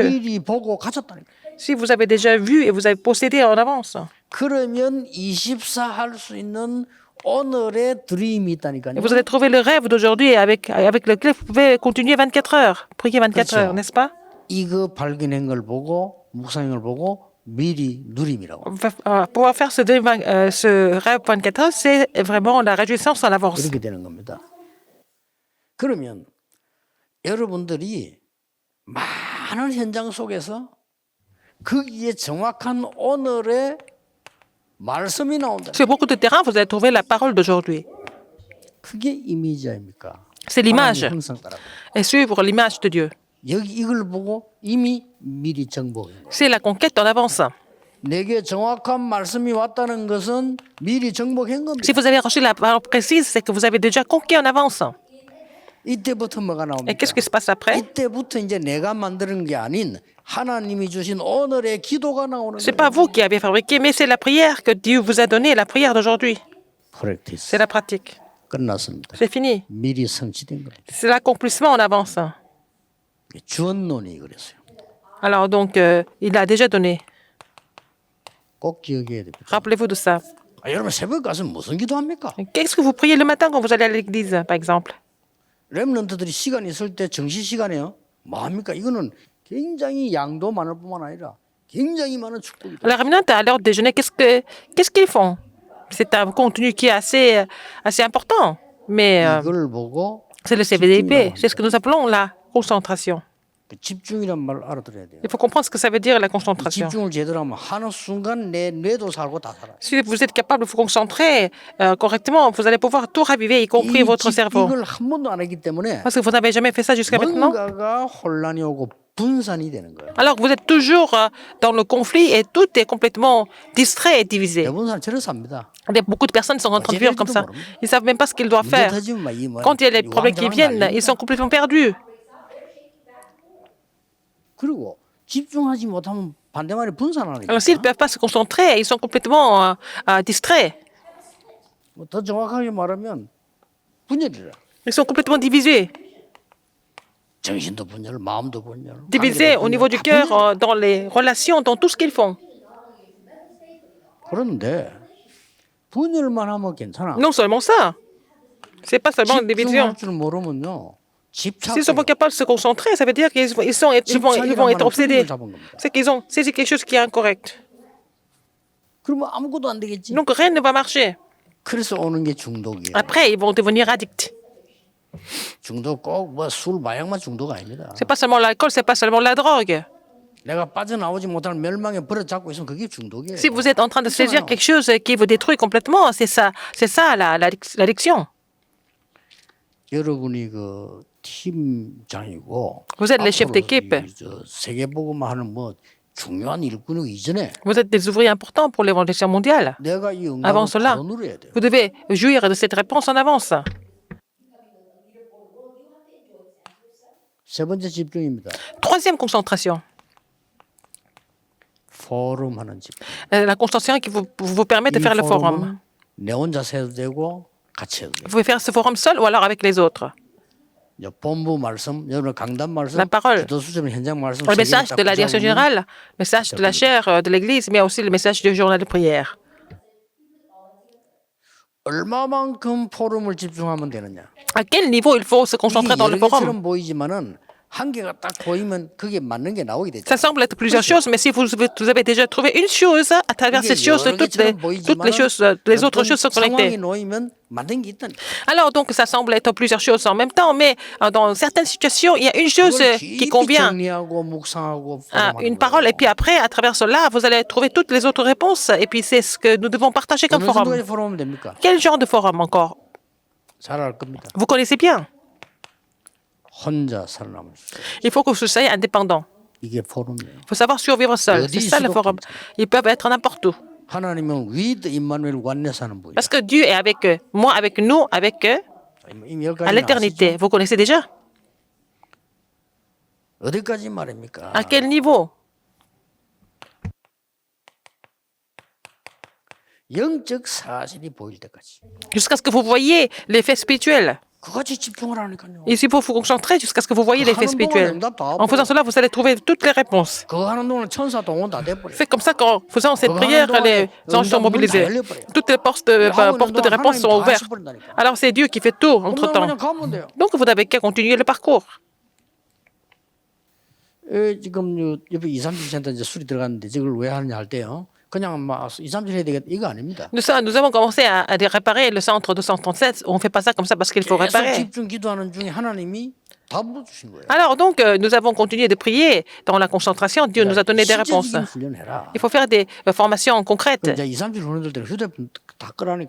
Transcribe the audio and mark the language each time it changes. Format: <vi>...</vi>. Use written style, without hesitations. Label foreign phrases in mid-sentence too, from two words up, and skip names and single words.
<ko>미리 보고 가졌다니까.</ko> <fr>Si vous avez déjà vu et vous avez possédé en avance.</fr> <ko>그러면 24 할 수 있는 오늘의 드림이 있다니까요.</ko> <fr>Et vous allez trouver le rêve d'aujourd'hui avec lequel vous pouvez continuer 24 heures, prier 24 heures, n'est-ce pas?</fr> <ko>이거 발견한 걸 보고 묵상한 걸 보고 미리 누림이라고.</ko> <fr>Pouvoir faire ce rêve 24 heures, c'est vraiment la réjouissance en avance.</fr> <ko>이렇게 되는 겁니다. 그러면 여러분들이 많은 현장 속에서 거기에 정확한 오늘의 말씀이 나온다.</ko> <fr>Sur beaucoup de terrains, vous allez trouver la parole d'aujourd'hui.</fr> <ko>그게 이미지입니까?</ko> <fr>C'est l'image.</fr> <ko>하나님의 형상 따라.</ko> <fr>Et suivre l'image de Dieu.</fr> <ko>여기 이걸 보고 이미 미리 정복해.</ko> <fr>C'est la conquête en avance.</fr> <ko>내게 정확한 말씀이 왔다는 것은 미리 정복한 겁니다.</ko> <fr>Si vous avez reçu la parole précise, c'est que vous avez déjà conquis en avance.</fr> <ko>이때부터 뭐가</ko> <fr>Et</fr> <ko>나옵니까?</ko> <fr>qu'est-ce qui se passe après?</fr> <ko>이때부터 이제 내가 만드는 게 아닌 하나님이 주신 오늘의 기도가 나오는</ko> <fr>C'est</fr> <ko>거예요.</ko> <fr>pas vous qui avez fabriqué, mais c'est la prière que Dieu vous a donnée, la prière d'aujourd'hui.</fr> <ko>프랙티스.</ko> <fr>C'est la pratique.</fr> <ko>끝났습니다.</ko> <fr>C'est fini.</fr> <ko>미리 성취된 겁니다.</ko> <fr>C'est l'accomplissement en avance.</fr> <ko>주언론이 그랬어요.</ko> <fr>Alors donc, il a déjà donné.</fr> <ko>꼭 기억해야 됩니다.</ko> <fr>Rappelez-vous de ça.</fr> <ko>여러분 새벽 가서 무슨 기도합니까?</ko> <fr>Qu'est-ce que vous priez le matin quand vous allez à l'église, par exemple?</fr> <ko>렘넌트들이 시간 있을 때 정시 시간에요. 뭐 합니까? 이거는 굉장히 양도 많을 뿐만 아니라 굉장히 많은 축복이다.</ko> <fr>La réunionnante, à l'heure de déjeuner, qu'est-ce qu'ils font? C'est un contenu qui est assez important. Mais</fr> <ko>이걸 보고</ko> <fr>c'est le CVDP. C'est ce que nous appelons la concentration.</fr> <ko>집중이란 말 알아들어야 돼요.</ko> <fr>Il faut comprendre ce que ça veut dire la concentration.</fr> <ko>집중을 제대로 하면 하는 순간 내 뇌도 살고 다 살아.</ko> <fr>Si vous êtes capable de vous concentrer correctement, vous allez pouvoir tout raviver, y compris votre cerveau.</fr> <ko>이걸 한 번도 안 했기 때문에</ko> <fr>Parce que vous n'avez jamais fait ça jusqu'à maintenant.</fr> <ko>뭔가가 혼란이 오고 분산이 되는 거예요.</ko> <fr>Alors que vous êtes toujours dans le conflit et tout est complètement distrait et divisé.</fr> <ko>대부분 사람 저래서 삽니다.</ko> <fr>Beaucoup de personnes sont en train de vivre comme ça. Ils ne savent même pas ce qu'ils doivent faire. Quand il y a les problèmes qui viennent, ils sont complètement perdus.</fr> <ko>그리고 집중하지 못하면 반대말이 분산하니까.</ko> <fr>Alors s'ils ne peuvent pas se concentrer, ils sont complètement distraits.</fr> <ko>더 정확하게 말하면 분열이라.</ko> <fr>Ils sont complètement divisés.</fr> <ko>정신도 분열, 마음도 분열.</ko> <fr>Divisés au niveau du cœur, dans les relations, dans tout ce qu'ils font.</fr> <ko>그런데 분열만 하면 괜찮아.</ko> <fr>Non seulement ça, c'est pas seulement une division.</fr> <ko>집중할 줄 모르면요.</ko> <fr>S'ils sont pas capables de se concentrer, ça veut dire qu'ils vont être obsédés. C'est qu'ils ont saisi quelque chose qui est incorrect.</fr> <ko>그러면 아무것도 안 되겠지.</ko> <fr>Donc rien ne va marcher.</fr> <ko>그래서 오는 게 중독이에요.</ko> <fr>Après, ils vont devenir addicts.</fr> <ko>중독 꼭 뭐 술, 마약만 중독 아닙니다.</ko> <fr>C'est pas seulement l'alcool, c'est pas seulement la drogue.</fr> <ko>내가 빠져나오지 못할 멸망에 버려잡고 있으면 그게 중독이에요.</ko> <fr>Si vous êtes en train de saisir quelque chose qui vous détruit complètement, c'est ça l'addiction.</fr> <ko>여러분이 그 팀장이고</ko> <fr>Vous êtes les chefs d'équipe.</fr> <ko>세계복음화 하는 뭐 중요한 일꾼이기 이전에</ko> <fr>Vous êtes des ouvriers importants pour l'évangélisation mondiale.</fr> <ko>내가 이</ko> <fr>Avant</fr> <ko>응답을</ko> <fr>cela,</fr> <ko>바로 누려야 돼요.</ko> <fr>vous devez jouir de cette réponse en avance.</fr> <ko>세 번째 집중입니다.</ko> <fr>Troisième concentration.</fr> <ko>포럼하는 집중.</ko> <fr>La concentration qui vous permet de faire le forum.</fr> <ko>포럼은 내 혼자 해도 되고 같이 해도 돼요.</ko> <fr>Vous pouvez faire ce forum seul ou alors avec les autres.</fr> <ko>이제 본부 말씀, 여러분 강단 말씀,</ko> <fr>La parole.</fr> <ko>기도 수첩 현장 말씀,</ko> <fr>Le</fr> <ko>세 개를</ko> <fr>message</fr> <ko>딱</ko> <fr>de la direction</fr> <ko>붙잡으면</ko> <fr>générale, le message de la chaire de l'Église, mais aussi le message du journal de prière.</fr> <ko>얼마만큼 포럼을 집중하면 되느냐?</ko> <fr>À quel niveau il faut se concentrer</fr> <ko>이게</ko> <fr>dans le</fr> <ko>여러</ko> <fr>forum?</fr> <ko>개처럼 보이지만은 한 개가 딱 보이면 그게 맞는 게 나오게 되죠.</ko> <fr>Ça semble être plusieurs choses, mais si vous avez déjà trouvé une chose, à travers cette chose, toutes les autres choses sont connectées.</fr> <ko>상황이 놓이면 맞는 게 있다니까.</ko> <fr>Alors donc ça semble être plusieurs choses en même temps, mais dans certaines situations, il y a une chose</fr> <ko>그걸</ko> <fr>qui</fr> <ko>깊이</ko> <fr>convient</fr> <ko>정리하고 묵상하고</ko> <fr>à</fr> <ko>포럼하는</ko> <fr>une</fr> <ko>거예요.</ko> <fr>parole, et puis après, à travers cela, vous allez trouver toutes les autres réponses, et puis c'est ce que nous devons partager comme</fr> <ko>어느</ko> <fr>forum.</fr> <ko>정도까지 포럼하면 됩니까?</ko> <fr>Quel genre de forum encore?</fr> <ko>잘 알 겁니다.</ko> <fr>Vous connaissez bien.</fr> <ko>혼자 살아남을 수 있어요.</ko> <fr>Il faut que vous soyez indépendant.</fr> <ko>이게 포럼이에요.</ko> <fr>Il faut savoir survivre seul. C'est ça le forum. Ils peuvent être n'importe où.</fr> <ko>하나님은 with 임마누엘 원내스 하는 분이에요.</ko> <fr>Parce que Dieu est avec eux. Moi, avec nous, avec eux,</fr> <ko>이미</ko> <fr>à</fr> <ko>여기까지</ko> <fr>l'éternité. Vous connaissez déjà?</fr> <ko>어디까지 말입니까?</ko> <fr>À quel niveau?</fr> <ko>영적 사실이 보일 때까지.</ko> <fr>Jusqu'à ce que vous voyez l'effet spirituel.</fr> <ko>그것이 집중을 하니까요.</ko> <fr>Ici, il faut vous concentrer jusqu'à ce que vous voyez l'effet spirituel. En faisant cela, vous allez trouver toutes les réponses.</fr> <ko>그거 하는 동안 천사 동원 다 돼버려.</ko> <fr>C'est comme ça qu'en faisant cette prière, les anges sont mobilisés. Toutes les portes de réponse sont ouvertes. Alors c'est Dieu qui fait tout entre-temps.</fr> <ko>그냥 가면 돼요.</ko> <fr>Donc vous n'avez qu'à continuer le parcours.</fr> <ko>지금 옆에 2, 30cm 이제 술이 들어갔는데 저걸 왜 하느냐 할 때요. 그냥 막 2, 30 해야 되겠다 이거 아닙니다.</ko> <fr>Nous avons commencé à réparer le centre 237. On ne fait pas ça comme ça parce qu'il faut</fr> <ko>계속</ko> <fr>réparer.</fr> <ko>집중 기도하는 중에 하나님이 답을 주신 거예요.</ko> <fr>Alors donc, nous avons continué de prier dans la concentration. Dieu nous a donné des réponses.</fr> <ko>실제적인 훈련해라.</ko> <fr>Il faut faire des formations concrètes.</fr> <ko>이제 2, 30 훈련될 때는 휴대폰 다 끄라니까.</ko>